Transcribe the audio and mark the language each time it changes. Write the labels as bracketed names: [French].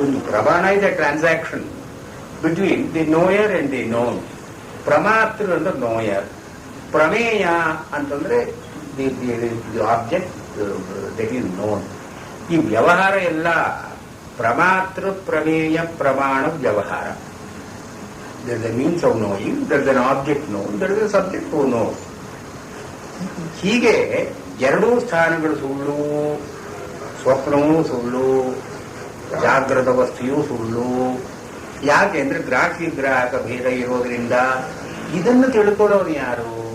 [English] ಪ್ರಮಾಣ is a transaction between the knower and the known. ಪ್ರಮಾತೃ ಅಂದ್ರೆ ನೋಯರ್, ಪ್ರಮೇಯ ಅಂತಂದ್ರೆ the object that is known. [Kannada] ಈ ವ್ಯವಹಾರ ಎಲ್ಲ ಪ್ರಮಾತೃ ಪ್ರಮೇಯ ಪ್ರಮಾಣ ವ್ಯವಹಾರ. [English] there is a means of knowing, there is an object known, there is a subject to know. [Kannada] ಹೀಗೆ ಎರಡೂ ಸ್ಥಾನಗಳು ಸುಳ್ಳು, ಸ್ವಪ್ನವೂ ಸುಳ್ಳು, ಜಾಗ್ರದ ವಸ್ತುಯೂ ಸುಳ್ಳು. ಯಾಕೆ ಅಂದ್ರೆ ಗ್ರಾಹ್ಯ ಗ್ರಾಹಕ ಭೇದ ಇರೋದ್ರಿಂದ. ಇದನ್ನು ತಿಳ್ಕೊಳ್ಳೋರು ಯಾರು?